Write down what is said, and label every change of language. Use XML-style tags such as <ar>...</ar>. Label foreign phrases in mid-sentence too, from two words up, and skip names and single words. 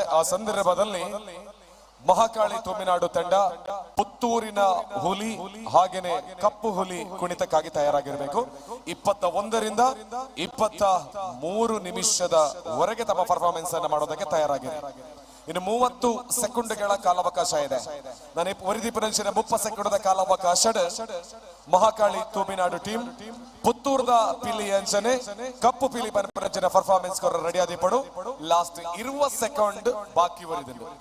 <kn>ಆ ಸಂದರ್ಭದಲ್ಲಿ ಮಹಾಕಾಳಿ ತುಮಿನಾಡು ತಂಡ ಪುತ್ತೂರಿನ ಹುಲಿ ಹಾಗೇನೆ ಕಪ್ಪು ಹುಲಿ ಕುಣಿತಕ್ಕಾಗಿ ತಯಾರಾಗಿರಬೇಕು. 21ರಿಂದ 23 ನಿಮಿಷದವರೆಗೆ ತಮ್ಮ ಪರ್ಫಾರ್ಮೆನ್ಸ್ ಅನ್ನು ಮಾಡೋದಕ್ಕೆ ತಯಾರಾಗಿದೆ. ಇನ್ನು 30 ಸೆಕೆಂಡ್ಗಳ ಕಾಲಾವಕಾಶ ಇದೆ.</kn> <tcy>ನಾನು ಒರಿದೀಪನಂಚಿನ 30 ಸೆಕೆಂಡ್ ಕಾಲಾವಕಾಶ ಮಹಾಕಾಳಿ ತುಮಿನಾಡು ಟೀಮ್ ಪುತ್ತೂರ್ದ ಪಿಲಿ ಅಂಚನೆ ಕಪ್ಪು ಪಿಲಿ ಪಂಪರಂಚಿನ ಪರ್ಫಾರ್ಮೆನ್ಸ್ ಕೊರ ರೆಡಿ ಆದಿಪಡು.</tcy> <kn>ಲಾಸ್ಟ್ 20 ಸೆಕೆಂಡ್ ಬಾಕಿ ಉಳಿದಿದೆ.</kn>